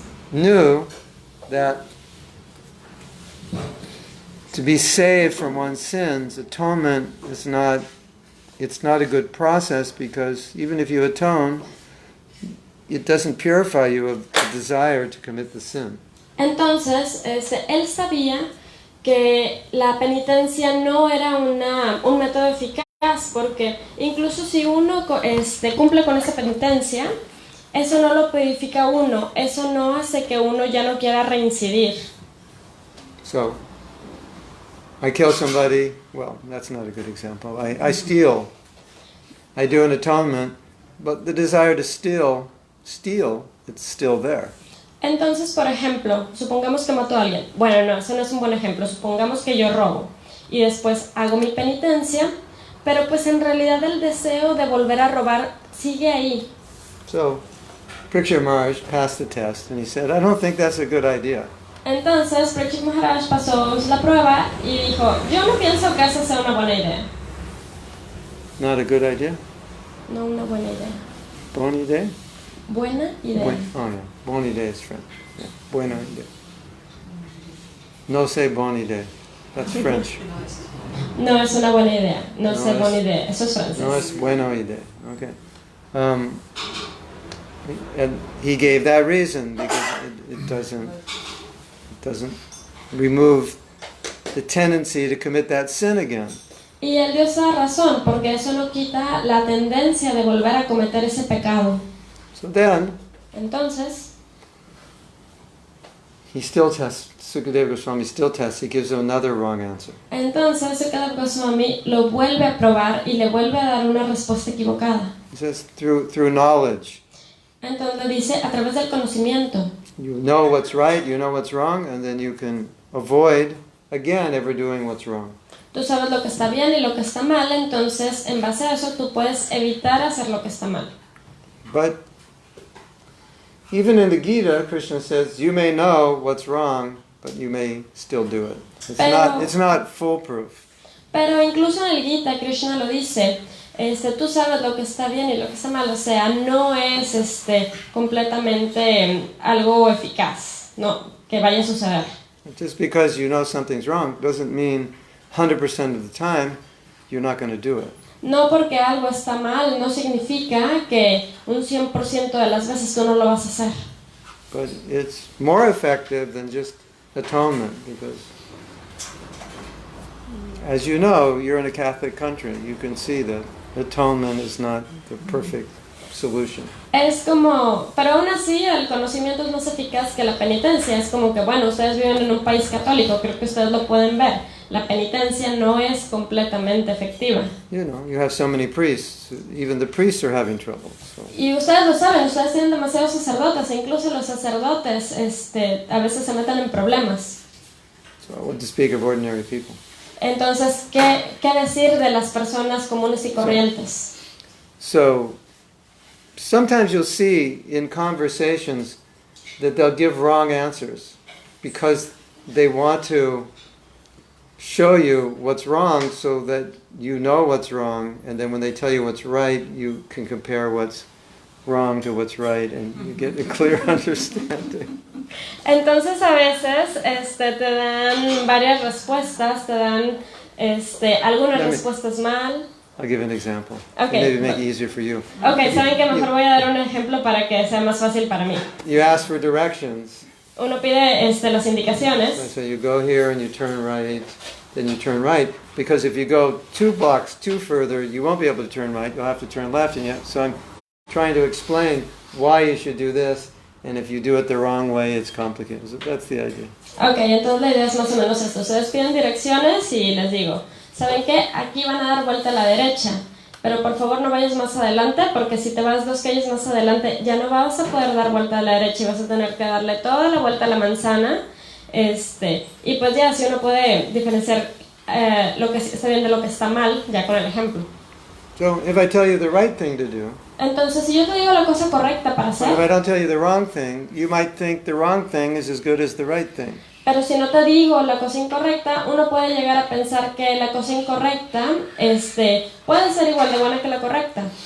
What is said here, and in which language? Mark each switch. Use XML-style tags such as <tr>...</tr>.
<en>knew that to be saved from one's sins, atonement is not a good process, because even if you atone, it doesn't purify you of the desire to commit the sin.</en> <es>Entonces, él sabía que la penitencia no era un método eficaz, porque incluso si uno cumple con esa penitencia, eso no lo purifica a uno, eso no hace que uno ya no quiera reincidir.</es> <en>So, I kill somebody, well, that's not a good example. I steal. I do an atonement, but the desire to steal, it's still there.</en> <es>Entonces, por ejemplo, supongamos que mato a alguien. Bueno, no, ese no es un buen ejemplo. Supongamos que yo robo y después hago mi penitencia, pero pues en realidad el deseo de volver a robar sigue ahí.</es> <en>So, Kṛṣṇa Maharaj passed the test, and he said, I don't think that's a good idea.</en> <es>Entonces, Kṛṣṇa Maharaj pasó la prueba y dijo, yo no pienso que esa sea una buena idea.</es> <en>Not a good idea?</en> <es>No, una buena idea.</es> <en>Bon idea?</en> <es>Buena idea.</es> <en>Oh, no. Bon idea is French. Yeah.</en> <es>Buena idea.</es> <en>No say bon idea. That's French.</en> <es>No es una buena idea. No, No sé es- buena idea. Eso es francés.</es> <en>No, it's bueno idea. Okay. And he gave that reason because it doesn't remove the tendency to commit that sin again.</en> <es>Y él dio esa razón, porque eso no quita la tendencia de volver a cometer ese pecado.</es> <en>So then</en> <es>Entonces,</es> <en>he still tests. Sukadeva Goswami still tests. He gives him another wrong answer.</en> <es>entonces Sukadeva Goswami lo vuelve a probar y le vuelve a dar una respuesta equivocada.</es> <en>He says through knowledge,</en> <es>Entonces dice, a través del conocimiento.</es> <en>you know what's right, you know what's wrong, and then you can avoid again ever doing what's wrong.</en> <es>Tú sabes lo que está bien y lo que está mal, entonces en base a eso tú puedes evitar hacer lo que está mal.</es> <en>But even in the Gita, Krishna says you may know what's wrong, but you may still do it. It's not foolproof.</en> <es>Pero incluso en el Gita, Krishna lo dice, tú sabes lo que está bien y lo que está mal, o sea, no es completamente algo eficaz. no, que vaya a suceder.</es> <en>Just because you know something's wrong doesn't mean 100% of the time you're not going to do it.</en> <es>No porque algo está mal no significa que un 100% de las veces tú no lo vas a hacer.</es> <en>But it's more effective than just atonement, because as you know, you're in a Catholic country. You can see that atonement is not the perfect solution.</en> <es>Es como, pero aún así el conocimiento es más eficaz que la penitencia. Es como que, bueno, ustedes viven en un país católico, creo que ustedes lo pueden ver. La penitencia no es completamente efectiva.</es> <en>You know, you have so many priests. Even the priests are having trouble. So.</en> <es>Y ustedes lo saben, ustedes tienen demasiados sacerdotes, e incluso los sacerdotes a veces se meten en problemas.</es> <en>So what to speak of ordinary people?</en> <es>Entonces, ¿qué decir de las personas comunes y corrientes?</es> <en>So sometimes you'll see in conversations that they'll give wrong answers because they want to show you what's wrong so that you know what's wrong, and then when they tell you what's right, you can compare what's wrong to what's right, and you get a clear understanding.</en> <es>Entonces a veces te dan varias respuestas, te dan algunas respuestas mal.</es> <en>I'll give an example. Okay. Maybe make it easier for you.</en> <es>Okay, saben que mejor voy a dar un ejemplo para que sea más fácil para mí.</es> <en>You ask for directions.</en> <es>Uno pide las indicaciones.</es> <en>So you go here and you turn right, then you turn right. Because if you go 2 blocks too further, you won't be able to turn right. You'll have to turn left. So I'm trying to explain why you should do this. And if you do it the wrong way, it's complicated. So that's the idea.</en> <es>Okay, entonces la idea es más o menos esto. Ustedes piden direcciones y les digo, ¿saben qué? Aquí van a dar vuelta a la derecha. Pero por favor no vayas más adelante, porque si te vas 2 calles más adelante ya no vas a poder dar vuelta a la derecha y vas a tener que darle toda la vuelta a la manzana. Y pues ya, si uno puede diferenciar lo que está bien de lo que está mal, ya con el ejemplo.</es> <en>So if I tell you the right thing to do,</en> <es>entonces si yo te digo la cosa correcta para hacer,</es> <en>if I don't tell you the wrong thing, you might think the wrong thing is as good as the right thing.</en> <es>Pero si no te digo la cosa incorrecta, uno puede llegar a pensar que la cosa incorrecta puede ser igual de buena que la correcta.</es>